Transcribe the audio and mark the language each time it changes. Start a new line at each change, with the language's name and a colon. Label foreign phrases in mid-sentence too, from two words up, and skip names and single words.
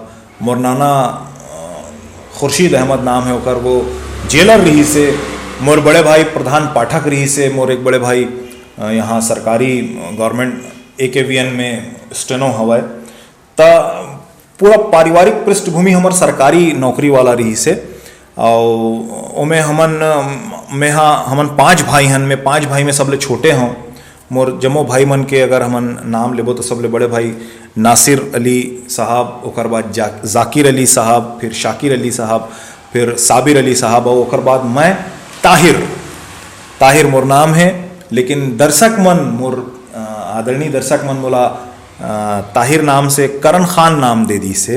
Chhattisgarhi: मोर नाना खुर्शीद अहमद नाम है ओकर, वो जेलर रही से। मोर बड़े भाई प्रधान पाठक रही से। मोर एक बड़े भाई यहाँ सरकारी गवर्नमेंट AKVN में स्टेनो हवा। त पूरा पारिवारिक पृष्ठभूमि हमार सरकारी नौकरी वाला रही से। और ओमे हमन 5 भाई हन। मैं 5 भाई में सबले छोटे हों। मोर जम्मो भाई मन के अगर हमन नाम लेबो तो सबले बड़े भाई नासिर अली साहब, ओकर बाद जाकिर अली साहब, फिर शाकिर अली साहब, फिर साबिर अली साहब, और ओकर बाद मैं ताहिर मोर नाम है। लेकिन दर्शक मन मोर आदरणीय दर्शक मन मोला ताहिर नाम से करण खान नाम दे दी से।